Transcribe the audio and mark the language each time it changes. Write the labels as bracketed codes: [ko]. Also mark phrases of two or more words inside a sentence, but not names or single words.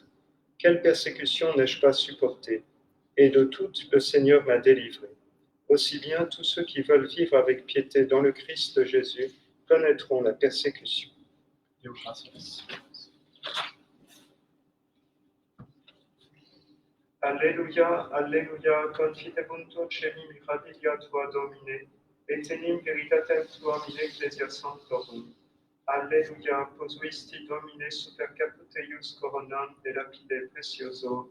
[fr] Quelle persécution n'ai-je pas supportée? Et de toutes, le Seigneur m'a délivré. Aussi bien tous ceux qui veulent vivre avec piété dans le Christ Jésus connaîtront la persécution. [la] Alléluia, Alléluia, confidebuntur celi mirabilia tua Domine, et tenim veritatem tuam in ecclesia sanctorum. Alléluia, posuisti Domine super caput eius coronam de lapide precioso.